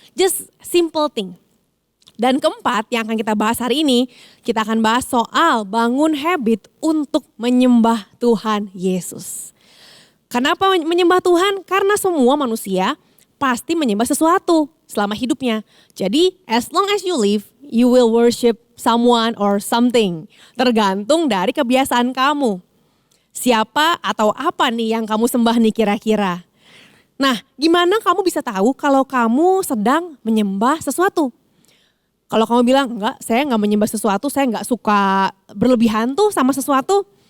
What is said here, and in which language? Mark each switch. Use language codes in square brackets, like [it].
[en] Just simple thing. [id] Dan keempat yang akan kita bahas hari ini, kita akan bahas soal bangun habit untuk menyembah Tuhan Yesus. Kenapa menyembah Tuhan? Karena semua manusia pasti menyembah sesuatu selama hidupnya. Jadi [en] as long as you live, you will worship someone or something. [id] Tergantung dari kebiasaan kamu. Siapa atau apa nih yang kamu sembah nih kira-kira? Nah, gimana kamu bisa tahu kalau kamu sedang menyembah sesuatu? Kalau kamu bilang, enggak, saya enggak menyembah sesuatu, saya enggak suka berlebihan tuh sama sesuatu.